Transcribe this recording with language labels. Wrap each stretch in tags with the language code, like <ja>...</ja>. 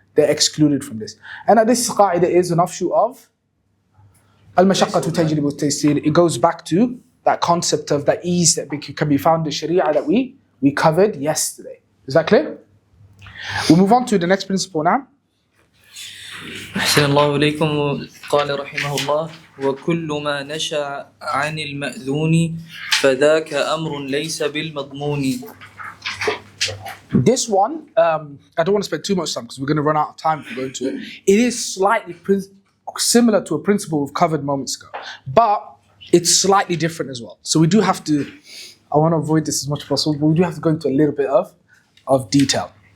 <en>They're excluded from this. And this qa'idah is an offshoot of al-mashaqqatu tajlibu at-taysir. It goes back to that concept of that ease that can be found in Sharia that we covered yesterday. Is that clear? We'll move on to the next principle now.</en> <ar>أحسن الله إليكم. قال رحمه الله وكل ما نشأ عن المأذون فذاك أمر ليس بالمضمون.</ar> <en>This one, I don't want to spend too much time because we're going to run out of time to go into it. It is slightly similar to a principle we've covered moments ago, but it's slightly different as well. So we do have to, I want to avoid this as much as possible, but we do have to go into a little bit of detail.</en>